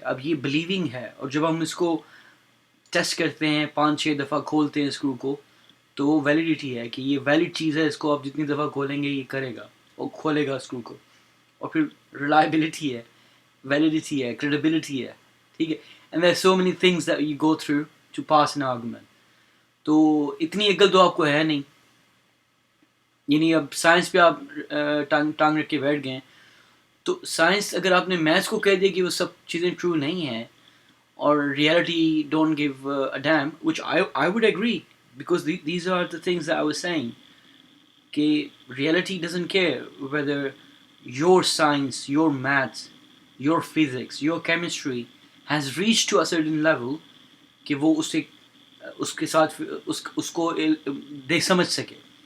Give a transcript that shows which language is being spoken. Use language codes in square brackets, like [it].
[ur] اب یہ بلیونگ ہے, اور جب ہم اس کو ٹیسٹ کرتے ہیں 5-6 دفعہ کھولتے ہیں اسکرو کو تو وہ ویلیڈیٹی ہے کہ یہ ویلڈ چیز ہے, اس کو آپ جتنی دفعہ کھولیں گے یہ کرے گا, وہ کھولے گا اسکرو کو. اور پھر ریلائبلٹی ہے, ویلیڈیٹی ہے, کریڈیبلٹی ہے, ٹھیک ہے. [en] And there so many things that you go through to pass an argument. [ur] تو اتنی عقل تو آپ کو ہے نہیں. یعنی اب سائنس پہ آپ ٹانگ رکھ کے بیٹھ گئے, تو سائنس اگر آپ نے میتھس کو کہہ دیا کہ وہ سب چیزیں ٹرو نہیں ہیں اور [en] reality don't give a damn, which I would agree because these are the things that I was saying, [ur] کہ [en] reality doesn't care whether your science, your maths, your physics, your chemistry has reached to a certain level [ur] کہ وہ اس کے ساتھ اس کو دے سمجھ سکے.